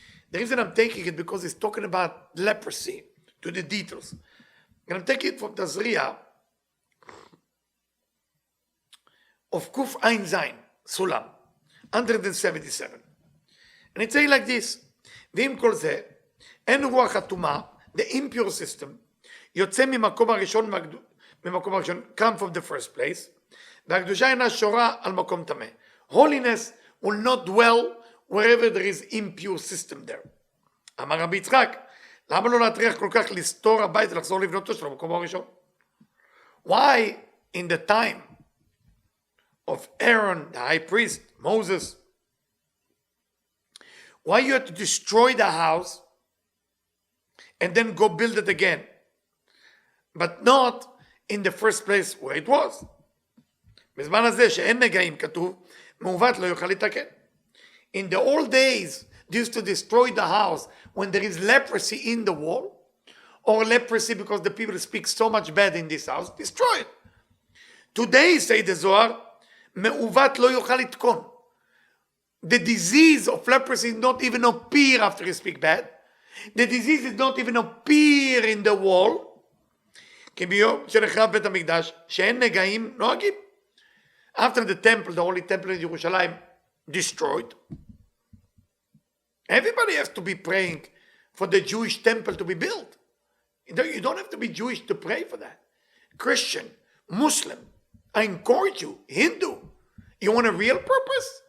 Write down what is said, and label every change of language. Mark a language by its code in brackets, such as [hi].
[en] The reason I'm taking it because it's talking about leprosy to the details. And I'm taking it from Tazria of Kuf Ein Zain, Sulam, 177. And it's saying like this, [he] ואם כל זה, אין רוח הטומאה, [en] the impure system, [he] יוצא ממקום הראשון, [en] come from the first place, [he] והקדושה אינה שורה על מקום טמא. [en] Holiness will not dwell wherever there is impure system there. [he] אמר רבי יצחק, למה לא להטריח כל כך לסתור הבית ולחזור לבנותו של המקום הראשון? [en] Why in the time of Aaron, the high priest, Moses, why you had to destroy the house and then go build it again, but not in the first place where it was? [he] בזמן הזה שאין נגעים כתוב, מעוות לא יוכל לתקן. [en] In the old days, they used to destroy the house when there is leprosy in the wall, or leprosy because the people speak so much bad in this house, destroy it. Today, say the Zohar, [he] מעוות לא יוכל לתקון. [en] The disease of leprosy did not even appear after you speak bad. The disease did not even appear in the wall. [he] כי ביום שנחרב בית המקדש, שאין נגעים נוהגים. [en] After the temple, the holy temple in Jerusalem, destroyed, everybody has to be praying for the Jewish temple to be built. You don't have to be Jewish to pray for that. Christian, Muslim, I encourage you, Hindu, you want a real purpose?